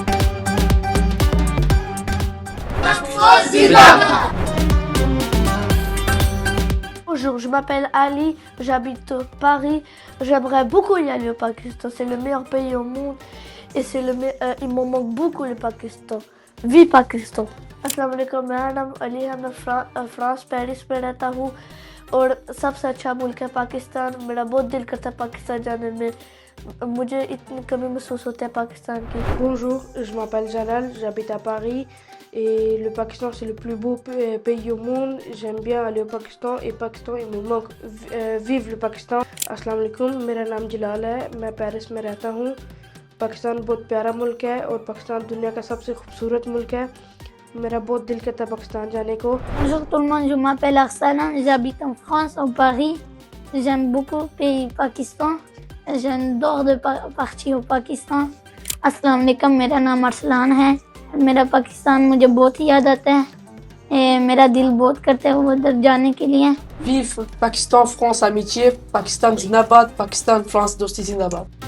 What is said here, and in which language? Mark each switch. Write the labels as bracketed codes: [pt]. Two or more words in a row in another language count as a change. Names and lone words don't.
[fr] Bonjour, je m'appelle Ali, j'habite Paris. J'aimerais beaucoup y aller au Pakistan. C'est le meilleur pays au monde et il m'en manque beaucoup le Pakistan. Vive Pakistan! [ar] السلام عليكم, [ur] میرا نام علی ہے۔ میں فرانس پیرس میں رہتا ہوں اور سب سے اچھا ملک ہے پاکستان. میرا بہت دل کرتا ہے پاکستان جانے میں۔ مجھے اتنی کمی محسوس ہوتی ہے پاکستان کی. [fr] Bonjour, je m'appelle Jalal, j'habite à Paris et le Pakistan c'est le plus beau pays au monde. J'aime bien aller au Pakistan et Pakistan il me manque. Vive le Pakistan. [ar] السلام عليكم, [ur] میرا نام جلال ہے، میں پیرس میں رہتا ہوں. پاکستان بہت پیارا ملک ہے اور پاکستان دنیا کا سب سے خوبصورت ملک ہے. میرا بہت دل کرتا ہے پاکستان جانے کو. [fr] Bonjour tout le monde, je m'appelle Arslan, j'habite en France, en Paris. J'aime beaucoup le pays Pakistan. J'adore de partir au Pakistan. [ar] السلام عليكم, [ur] میرا نام ارسلان ہے۔ میرا پاکستان مجھے بہت ہی یاد آتا ہے. میرا دل بہت کرتا ہے ادھر جانے کے لیے. [fr] Vive Pakistan France Amitié, Pakistan Zindabad, Pakistan France [ur] دوستی زندہ باد.